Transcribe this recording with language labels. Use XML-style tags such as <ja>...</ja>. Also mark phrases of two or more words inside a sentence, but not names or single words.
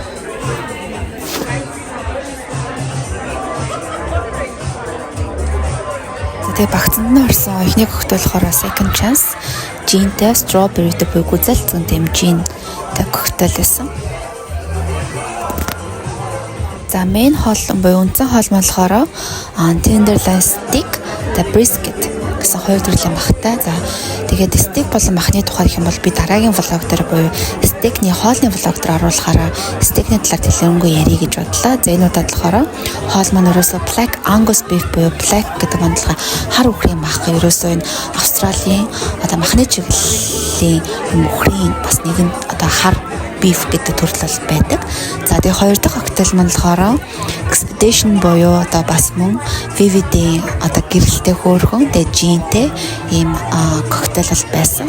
<mn>Тэгээ багцанд нь орсон эхний коктейл болохоор Second Chance Gin-тэй strawberry-тэй буюу гүзэлцэн тийм gin-тэй коктейл байсан. За main хоол буюу үндсэн хоол маань болохоор</mn> <en>tenderloin steak,</en> <mn>brisket гэсэн хоёр төрлийн багтай. За тэгээд steak болон махны тухай гэх юм бол би дараагийн влог дээр буюу steak-ний хоолны влог дээр оруулахаараа steak-ний талаар дэлгэрэнгүй ярих гэж бодлоо. За энэ удаад болохоор хоол маань ерөөсөө</mn> <en>black angus beef</en> <mn>буюу black гэдэг онцлогоо хар үхрийн мах. Ерөөсөө энэ Австралийн одоо махны чиглэлийн үхрийн бас нэгэн одоо хар beef гэдэг төрөл байдаг. За тэгээ хоёр дахь коктейл маань болохоор Expedition буюу одоо бас мөн Vivi-д одоо гэрэлтэй хөөрхөн тэгээ gin-тэй ийм коктейл бол байсан.</mn>